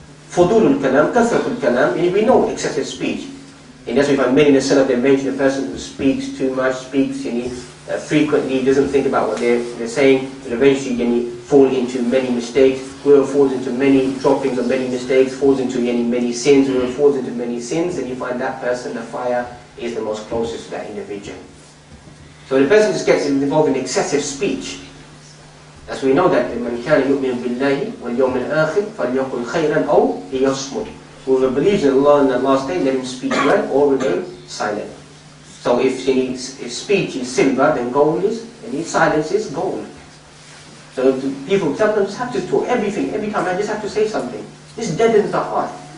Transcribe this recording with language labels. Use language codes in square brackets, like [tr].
[en] Fudul al-kalam, kathrat al-kalam, we know excessive speech. And that's why we find many in the Salaf, they mention a person who speaks too much, speaks frequently, doesn't think about what they're saying, will eventually fall into many mistakes. Whoever falls into many droppings of many mistakes, falls into many sins. Whoever falls into many sins, and you find that person, the fire is the most closest to that individual. So the person just gets involved in excessive speech. As we know that [ar] مَنْ كَانَ يُؤْمِنُ بِاللَّهِ وَالْيَوْمِ الْآخِرِ فَلْيَقُلْ خَيْرًا أَوْ لِيَصْمُتْ. [en] Whoever believes in Allah and the last day, let him speak well or remain silent. So if speech is silver, then gold is, and silence is gold. So people sometimes have to talk everything, every time I just have to say something. This deadens the heart.